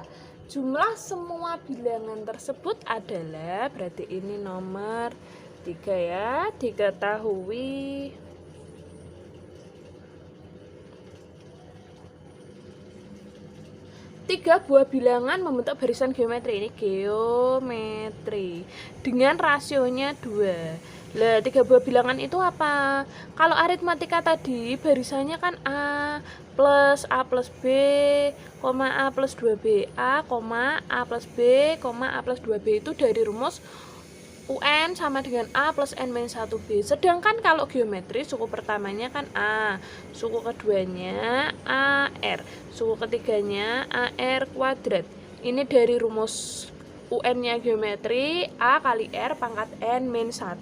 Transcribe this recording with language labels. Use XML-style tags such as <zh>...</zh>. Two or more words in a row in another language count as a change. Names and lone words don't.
<id>Jumlah semua bilangan tersebut adalah, berarti ini nomor 3 ya, diketahui 3 buah bilangan membentuk barisan geometri. Ini geometri dengan rasionya 2. Lah, 3 buah bilangan itu apa? Kalau aritmatika tadi barisannya kan A plus B, A plus 2B, A plus B, A plus 2B itu dari rumus UN sama dengan A plus N min 1B. Sedangkan kalau geometri suku pertamanya kan A, suku keduanya AR, suku ketiganya AR kuadrat. Ini dari rumus UN-nya geometri, A kali R pangkat N min 1.</id>